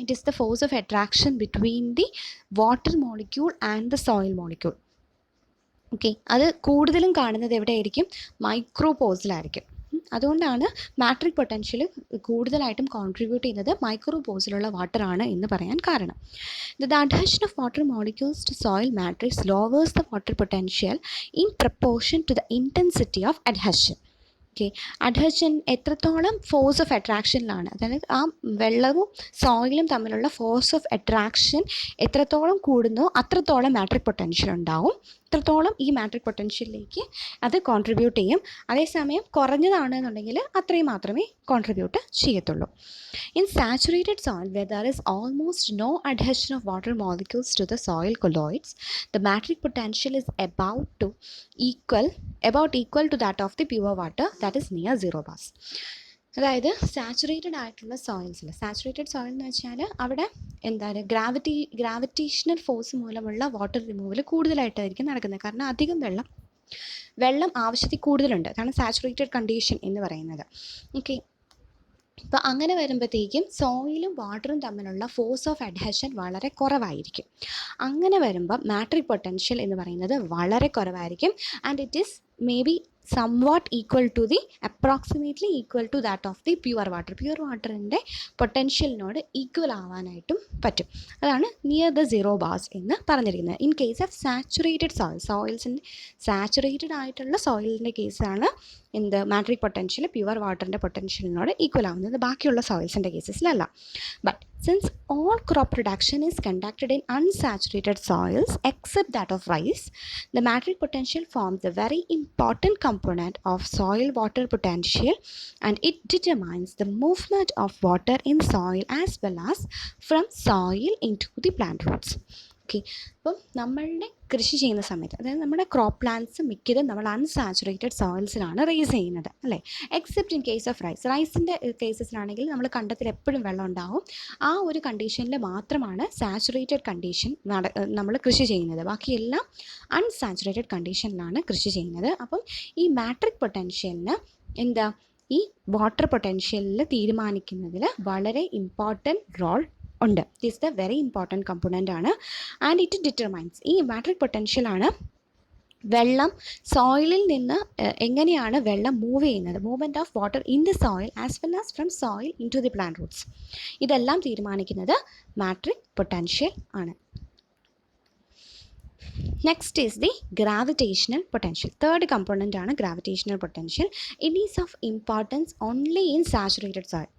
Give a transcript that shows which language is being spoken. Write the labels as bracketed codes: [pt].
[en] It is the force of attraction between the water molecule and the soil molecule. [ml] Okay, അത് കൂടുതലും കാണുന്നത് എവിടെയായിരിക്കും? മൈക്രോപോസിലായിരിക്കും. അതുകൊണ്ടാണ് മാട്രിക് പൊട്ടൻഷ്യൽ കൂടുതലായിട്ടും കോൺട്രിബ്യൂട്ട് ചെയ്യുന്നത് മൈക്രോപോസിലുള്ള വാട്ടറാണ് എന്ന് പറയാൻ കാരണം. [en] The adhesion of water molecules to soil matrix lowers the water potential in proportion to the intensity of adhesion. [ml] Okay, adhesion എത്രത്തോളം ഫോഴ്സ് ഓഫ് അട്രാക്ഷനിലാണ്, അതായത് ആ വെള്ളവും സോയിലും തമ്മിലുള്ള ഫോഴ്സ് ഓഫ് അട്രാക്ഷൻ എത്രത്തോളം കൂടുന്നോ അത്രത്തോളം മാട്രിക് പൊട്ടൻഷ്യൽ ഉണ്ടാവും. അത്രത്തോളം ഈ മാട്രിക് പൊട്ടൻഷ്യലിലേക്ക് അത് കോൺട്രിബ്യൂട്ട് ചെയ്യും. അതേസമയം കുറഞ്ഞതാണെന്നുണ്ടെങ്കിൽ അത്രയും മാത്രമേ കോൺട്രിബ്യൂട്ട് ചെയ്യത്തുള്ളൂ. [en] In saturated soil where there is almost no adhesion of water molecules to the soil colloids, the matrix potential is about equal to that of the pure water, that is near 0 bars. [ml] അതായത് saturated ആയിട്ടുള്ള സോയിൽസിൽ, saturated soil എന്ന് വെച്ചാൽ അവിടെ എന്താണ് gravitational force മൂലമുള്ള water removal കൂടുതലായിട്ടായിരിക്കും നടക്കുന്നത്. കാരണം അധികം വെള്ളം ആവശ്യത്തിൽ കൂടുതലുണ്ട്. അതാണ് സാച്ചുറേറ്റഡ് കണ്ടീഷൻ എന്ന് പറയുന്നത്. ഓക്കെ, അപ്പോൾ അങ്ങനെ വരുമ്പോഴത്തേക്കും സോയിലും വാട്ടറും തമ്മിലുള്ള ഫോഴ്സ് ഓഫ് അഡ്ഹഷൻ വളരെ കുറവായിരിക്കും. അങ്ങനെ വരുമ്പോൾ മാട്രിക് പൊട്ടൻഷ്യൽ എന്ന് പറയുന്നത് വളരെ കുറവായിരിക്കും. [en] And it is may be somewhat approximately equal to that of the pure water. [ml] Pure വാട്ടറിൻ്റെ പൊട്ടൻഷ്യലിനോട് ഈക്വൽ ആവാനായിട്ടും പറ്റും. അതാണ് [en] near the 0 bars [ml] എന്ന് പറഞ്ഞിരിക്കുന്നത്. In case of saturated സോയിൽസിൻ്റെ saturated ആയിട്ടുള്ള സോയിലിൻ്റെ കേസാണ് എന്ത് മാട്രിക് പൊട്ടൻഷ്യൽ പ്യുവർ വാട്ടറിൻ്റെ പൊട്ടൻഷ്യലിനോട് ഈക്വൽ ആവുന്നത്. ബാക്കിയുള്ള സോയിൽസിൻ്റെ കേസസിലല്ല. [en] But since all crop production is conducted in unsaturated soils except that of rice, the matrix potential forms a very important component of soil water potential, and it determines the movement of water in soil as well as from soil into the plant roots. [ml] Okay, അപ്പം നമ്മളുടെ കൃഷി ചെയ്യുന്ന സമയത്ത്, അതായത് നമ്മുടെ crop plants മിക്കതും നമ്മൾ unsaturated സോയിൽസിലാണ് raise ചെയ്യുന്നത്, അല്ലേ? [en] except in case of [ml] റൈസിൻ്റെ കേസസിലാണെങ്കിൽ നമ്മൾ കണ്ടത്തിൽ എപ്പോഴും വെള്ളം ഉണ്ടാവും. ആ ഒരു കണ്ടീഷനിൽ മാത്രമാണ് സാച്ചുറേറ്റഡ് കണ്ടീഷൻ നമ്മൾ കൃഷി ചെയ്യുന്നത്. ബാക്കിയെല്ലാം അൺസാച്ചുറേറ്റഡ് കണ്ടീഷനിലാണ് കൃഷി ചെയ്യുന്നത്. അപ്പം ഈ മാട്രിക് പൊട്ടൻഷ്യലിന് എന്താ, ഈ വാട്ടർ പൊട്ടൻഷ്യലിൽ തീരുമാനിക്കുന്നതിൽ വളരെ ഇമ്പോർട്ടൻറ്റ് റോൾ ഉണ്ട്. [en] It is the very important component ആണ്. And it determines, [ml] ഈ മാട്രിക് പൊട്ടൻഷ്യലാണ് വെള്ളം സോയിലിൽ നിന്ന് എങ്ങനെയാണ് വെള്ളം മൂവ് ചെയ്യുന്നത്, [en] Movement of water in the soil as well as from soil into the plant roots. [ml] ഇതെല്ലാം തീരുമാനിക്കുന്നത് മാട്രിക് പൊട്ടൻഷ്യൽ ആണ്. [en] Next is the gravitational potential. Third component ആണ് gravitational potential. It is of importance only in saturated soil.